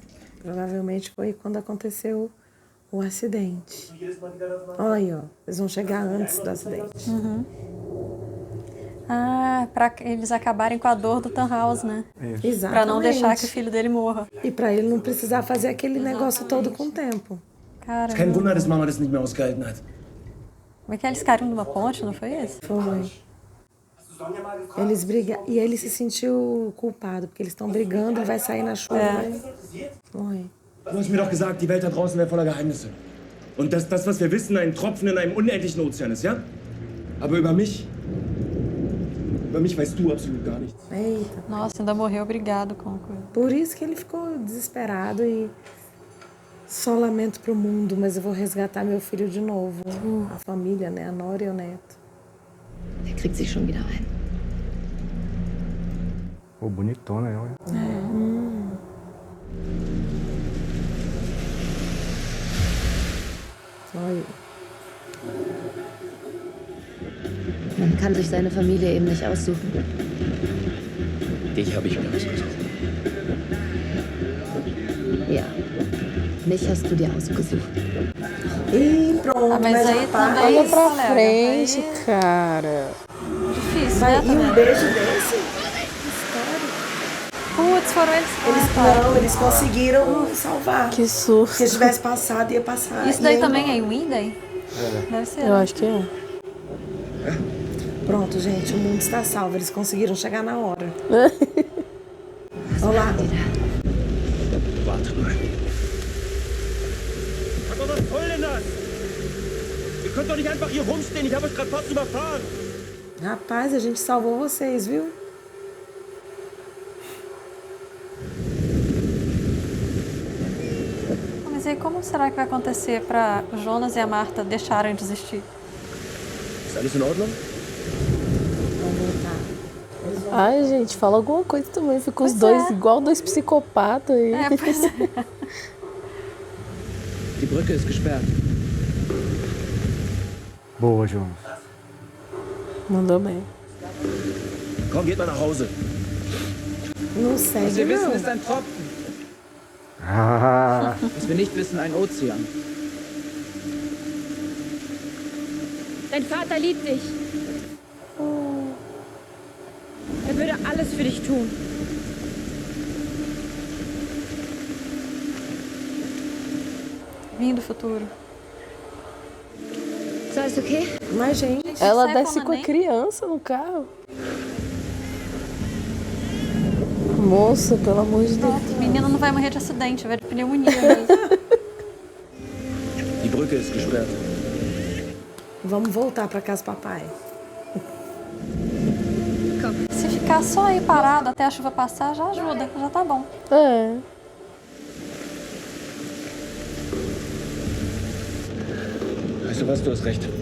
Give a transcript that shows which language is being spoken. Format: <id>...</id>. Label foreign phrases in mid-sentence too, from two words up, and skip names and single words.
<pt>Provavelmente foi quando aconteceu o acidente. Olha aí, ó. Eles vão chegar antes do acidente. Uhum. Ah, pra eles acabarem com a dor do Tannhaus, né? Exatamente. Pra não deixar que o filho dele morra. E pra ele não precisar fazer aquele negócio todo com o tempo. Cara,</pt> <de>Kein Wunder, dass Mama das nicht mehr ausgehalten hat.</de> <pt>como é que eles caíram numa ponte, não foi isso? Foi. Eles brigam. E ele se sentiu culpado, porque eles estão brigando e vai sair na chuva. Foi.</pt> <de>Du hast mir doch gesagt, die Welt da draußen wäre voller Geheimnisse. Und dass das, was wir wissen, ein Tropfen in einem unendlichen Ozean ist, ja? Aber über mich weißt du absolut gar nichts.</de> <pt>Eita. Nossa, ainda morreu obrigado com Por isso que ele ficou desesperado e só lamento pro mundo, mas eu vou resgatar meu filho de novo. A família, né? A nora e o neto.</pt> <de>Er kriegt sich schon wieder ein.</de> <pt>Pô, bonitona ela. Olha.</pt> <de>Man kann sich seine Familie eben nicht aussuchen. Dich habe ich mir ausgesucht. Ja, mich hast du dir ausgesucht.</de> <pt>E pronto, Ah, mas aí também Olha isso, pra colega. frente, Aí cara. difícil, Vai, né? e também. um beijo desse? Putz, foram eles que Não, eles conseguiram salvar. Que susto. Se tivesse passado, ia passar. Isso daí ia também embora. é em Winden? Deve ser. Eu acho que é. Pronto, gente, o mundo está salvo. Eles conseguiram chegar na hora. Olá.</pt> <de>Warte mal. Aber was soll denn das? Ihr könnt doch nicht einfach hier rumstehen. Ich habe euch gerade fast überfahren.</de> <pt>Rapaz, a gente salvou vocês, viu? Mas aí como será que vai acontecer para o Jonas e a Marta deixarem de existir?</pt> <de>Ist alles in Ordnung?</de> <pt>Vamos voltar. Ai, gente, fala alguma coisa também. Fica os Pois dois é. igual dois psicopatas aí. É, pois é.</pt> <de>Die Brücke ist gesperrt.</de> <pt>Boa, Jonas. Mandou bem.</pt> <de>Komm, geht mal nach Hause.</de> <pt>Não</pt> <de>Was</de> <pt>segue,</pt> <de>wir wissen,</de> <pt>não.</pt> <de>ist ein Tropfen.</de> <pt>Ah,</pt> <de>Was wir nicht wissen, ein Ozean. Dein Vater liebt dich. Er würde alles für dich tun.</de> <pt>Vim do futuro.</pt> <de>Ist alles okay?</de> <pt>Mas, gente, Ela sai desce falando com a nem? criança no carro. Moça, pelo amor de Deus. O menino não vai morrer de acidente, vai de pneumonia mesmo.</pt> <de>Die Brücke ist gesperrt.</de> <pt>vamos voltar pra casa do papai. Se ficar só aí parado até a chuva passar já ajuda, já tá bom. É.</pt> <de>Weißt du was, du hast recht.</de>